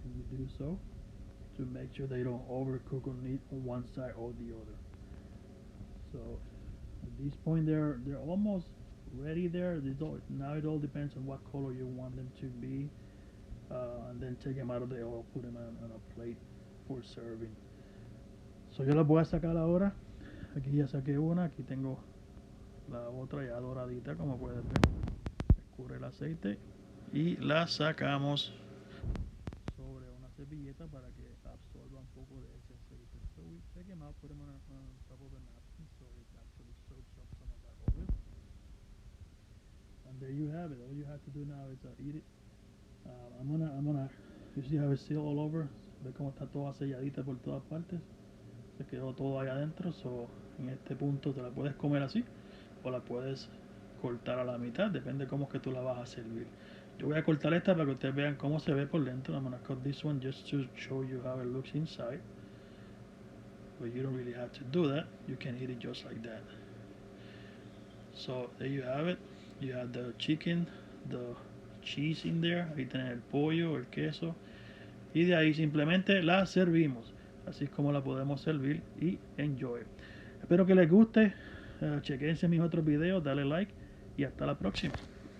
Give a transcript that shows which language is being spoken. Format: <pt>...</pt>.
<en>do so to make sure they don't overcook on one side or the other. So at this point they're almost ready there. Now it all depends on what color you want them to be, and then take them out of the oil, put them on a plate for serving.</en> <es>So yo las voy a sacar ahora. Aquí ya saqué una, aquí tengo la otra ya doradita, como puedes ver. Escurre el aceite y la sacamos sobre una servilleta para que absorba un poco de ese aceite.</es> <en>So we take them out, put them on top of a napkin so it actually soaks up some of that oil. And there you have it. All you have to do now is eat it. I'm gonna, you see how it's still all over.</en> <es>Ve cómo está toda selladita por todas partes. Se quedó todo ahí adentro. So en este punto te la puedes comer así o la puedes cortar a la mitad, depende cómo es que tú la vas a servir. Yo voy a cortar esta para que ustedes vean cómo se ve por dentro.</es> <en>I'm gonna cut this one just to show you how it looks inside. But you don't really have to do that. You can eat it just like that. So there you have it. You have the chicken, the cheese in there.</en> <es>Ahí tenés el pollo, el queso. Y de ahí simplemente la servimos. Así es como la podemos servir y enjoy. Espero que les guste. Chequense mis otros videos, dale like y hasta la próxima.</es>